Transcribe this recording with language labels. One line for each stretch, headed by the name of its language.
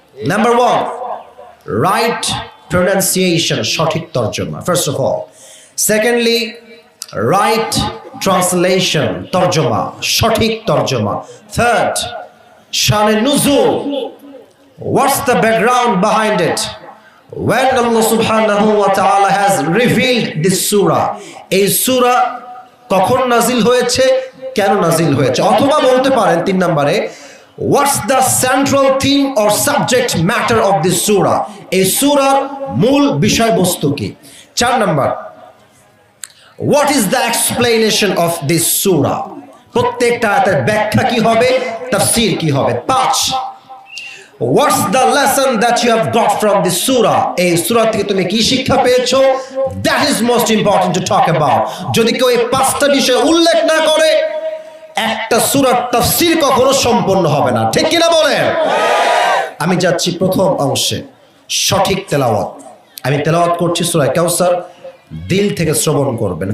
English: number 1, right pronunciation,
Bangla: সঠিক তর্জমা,
English: first of all. Secondly, right translation,
Bangla: তর্জমা, সঠিক তর্জমা.
English: Third, শানে নুজুল, what's the background behind it? When Allah subhanahu wa ta'ala has revealed this surah,
Bangla: এই সূরা কখন নাজিল হয়েছে,
English: কেন নাজিল হয়েছে?
Bangla: অথবা বলতে পারেন 3 নম্বরে,
English: what's the central theme or subject matter of this surah?
Bangla: এই সূরার মূল বিষয়বস্তু কি?
English: 4 নম্বর, what is the explanation of this surah?
Bangla: প্রত্যেকটা আয়াতের ব্যাখ্যা কি হবে, তাফসীর কি হবে?
English: 5, what's the lesson that you have got from this surah?
Bangla: এই সূরা থেকে তুমি কি শিক্ষা পেয়েছো?
English: That is most important to talk about.
Bangla: যদি কেউ এই 5টা বিষয় উল্লেখ না করে, একটা সূরার তাফসীর কখনো সম্পূর্ণ হবে না। ঠিক কি না বলেন? আমি যাচ্ছি প্রথম অংশে, সঠিক তেলাওয়াত। আমি তেলাওয়াত করছি সূরা কাউসার, দিল থেকে শ্রবণ করবেন।